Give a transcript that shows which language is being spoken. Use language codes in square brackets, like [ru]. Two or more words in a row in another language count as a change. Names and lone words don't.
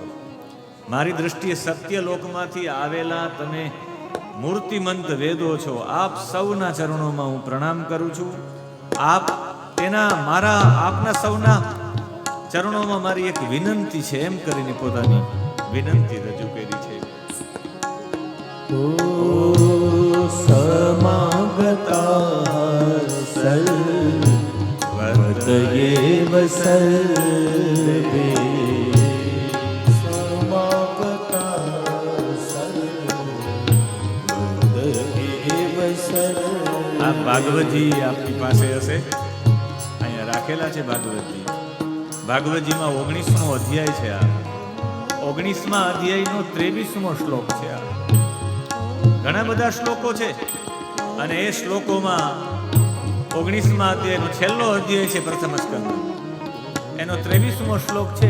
[gu] મારી દ્રષ્ટિએ સત્ય લોકમાંથી આવેલા તમે મૂર્તિમંત વેદો છો. આપ સૌના ચરણોમાં હું પ્રણામ કરું છું. આપ આપના સૌના ચરણોમાં મારી એક વિનંતી છે એમ કરીને પોતાની વિનંતી રજૂ કરી છે. [sa] समागताः सर्वतयेव सर्वे समागताः सर्वतयेव सर्वे. [gu] આ ભાગવતજી આપની પાસે હશે, અહીંયા રાખેલા છે ભાગવતજી. ભાગવતજીમાં 19મો અધ્યાય છે. આ 19મા અધ્યાયનો 23મો શ્લોક છે. આ ઘણા બધા શ્લોકો છે અને એ શ્લોકોમાં 19મા અધ્યાયનો છેલ્લો અધ્યાય છે પ્રથમ સ્કંદ, એનો 23મો શ્લોક છે.